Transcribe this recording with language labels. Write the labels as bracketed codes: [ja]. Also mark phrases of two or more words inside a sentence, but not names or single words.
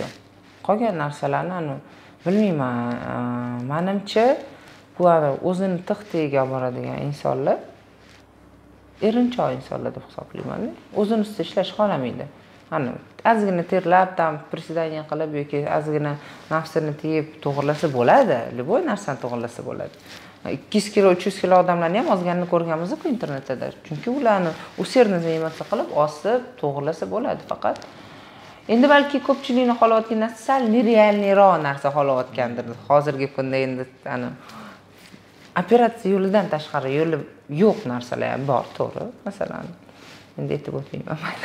[uz] Qolgan narsalarni bilmayman. Menimcha, bu o'zini tiqtiga olib boradigan insonlar erinchoq insonlar deb hisoblayman. O'zini ustida ishlash xohlamaydi. Ozgina terlab, priседание qilib yoki ozgina nafsini tiyib to'g'irlasa bo'ladi. Любой narsani to'g'irlasa bo'ladi. 200 kilo, 300 kilo odamlarni ham ozganini ko'rganmiz-ku internetda. Chunki ularni [ru] усердно заниматься [uz] qilib, osib, to'g'irlasa bo'ladi faqat. Endi balki ko'pchilikni xohlayotgan narsa sal nerealniroq narsa xohlayotgandir. Hozirgi kunda endi operatsiya yo'lidan tashqari yo'li yo'q narsalar ham bor, to'g'ri. Masalan, endi aytib o'tmayman.